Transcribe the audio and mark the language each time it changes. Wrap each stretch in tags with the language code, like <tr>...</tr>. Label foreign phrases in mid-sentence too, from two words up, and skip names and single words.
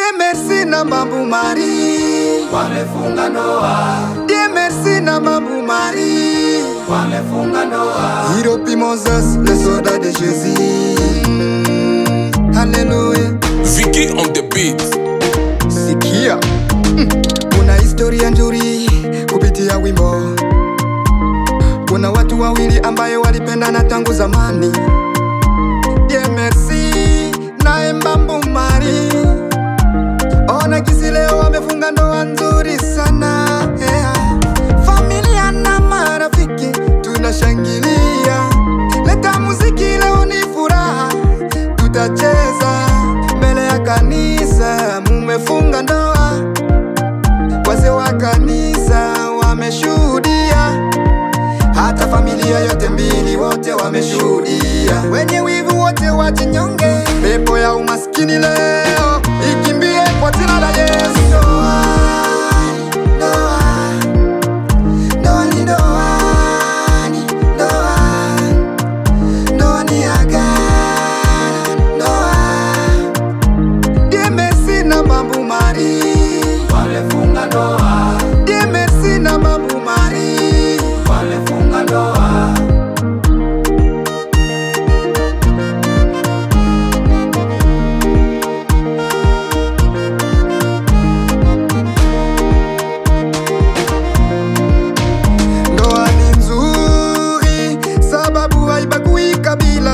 <sw>merci na Mambu Mari wamefunga ndoa.</sw> <fr>Dieu merci</fr> <sw>na Mambu Mari wamefunga ndoa. Hiropi Moses,</sw> <fr>le soldat de Jésus. Alléluia.</fr> <en>Vicky on the beat.</en> <sw>Sikia kuna historia nzuri kupitia wimbo. Kuna watu wawili ambaye walipendana tangu zamani.</sw> <fr>Dieu merci</fr> <sw>na Mambu Mari. Ona kisi leo wamefunga ndoa nzuri sana, yeah. Familia na marafiki tunashangilia. Leta muziki leo ni furaha, tutacheza mbele ya kanisa. Mumefunga ndoa, wazee wa kanisa wameshuhudia, hata familia yote mbili wote wameshuhudia. Wenye wivu wote wajinyonge, pepo ya umaskini leo ikimbie kwa jina la Yesu.</sw> <fr>Dieu merci</fr> <sw>na Mambu Mari wamefunga ndoa.</sw> <fr>Dieu merci</fr> <sw>na Mambu Mari wamefunga ndoa. Ndoa ni nzuri sababu haibagui kabila.</sw>